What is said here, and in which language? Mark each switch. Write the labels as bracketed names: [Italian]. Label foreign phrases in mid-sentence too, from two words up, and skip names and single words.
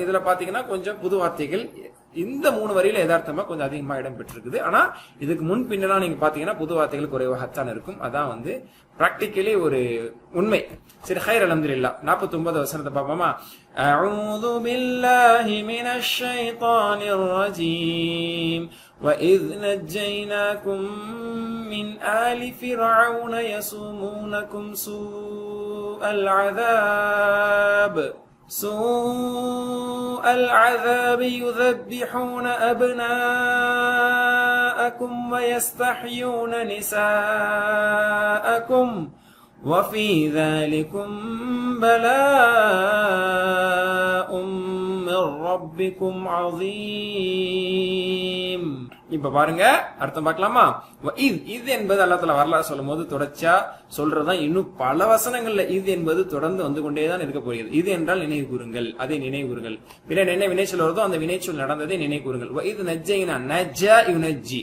[Tamil] இதுல பாத்தீங்கன்னா கொஞ்சம் புது வார்த்தைகள் இந்த 3 வரியில யதார்த்தமா கொஞ்சம் அதிகமா இடம் பெற்றிருக்குது. ஆனா இதுக்கு முன் பின்னெல்லாம் நீங்க பாத்தீங்கன்னா புது வார்த்தைகள் குறைவாகத்தான் இருக்கும். அதான் வந்து பிராக்டிகலி ஒரு உண்மை. சரி, [Arabic] خير، الحمد لله. [Tamil] 49 வசனத்தை பாப்போமா? [Arabic] أعوذ بالله من الشيطان الرجيم وَإِذْ نَجَّيْنَاكُمْ مِنْ آلِ فِرْعَوْنَ يَسُومُونَكُمْ سُوءَ الْعَذَابِ يُذَبِّحُونَ أَبْنَاءَكُمْ وَيَسْتَحْيُونَ نِسَاءَكُمْ وَفِي ذَلِكُمْ بَلَاءٌ مِّن رَّبِّكُمْ عَظِيمٌ. [Tamil] இப்ப பாருங்க, அர்த்தம் பார்க்கலாமா? இது என்பது அல்லாஹ் தஆலா வரலாறு சொல்லும் போது தொடர்ச்சியா சொல்றதுதான். இன்னும் பல வசனங்கள்ல இது என்பது தொடர்ந்து வந்து கொண்டேதான் இருக்க போகிறது. இது என்றால் நினைவு கூறுங்கள், அதை நினைவு கூறுங்கள். பின்னர் என்ன வினைச்சொல் வருதோ அந்த வினைச்சொல் நடந்ததை நினைவு கூறுங்கள். [Arabic] இது نجّينا، نجّى ينجّي.